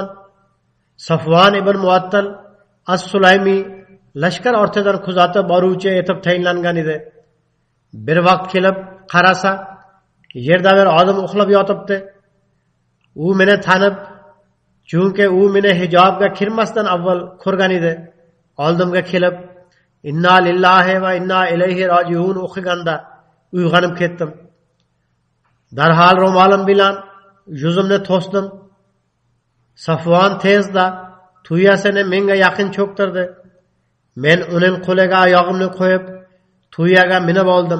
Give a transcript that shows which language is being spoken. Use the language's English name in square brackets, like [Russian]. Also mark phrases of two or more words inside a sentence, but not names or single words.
[Uzbek] Safvan ibn Muattal as-Sulaymi lashkar ortidan kuzatib boruvchi etib tayinlangan edi. Bir vaqt kelib qarasa, yerda bir odam uxlab yotibdi. U meni tanib, chunki u meni hijobga kirmasdan avval ko'rgan edi. Oldimga kelib, [Arabic] "إنا لله وإنا إليه راجعون" [Uzbek] o'qiganda uyg'onib ketdim. Darhol ro'molim bilan yuzimni to'sdim. Safvan tezda tuyasini menga yaqin cho'ktirdi. Men uning qo'liga oyog'imni qo'yib, tuyaga minib oldim.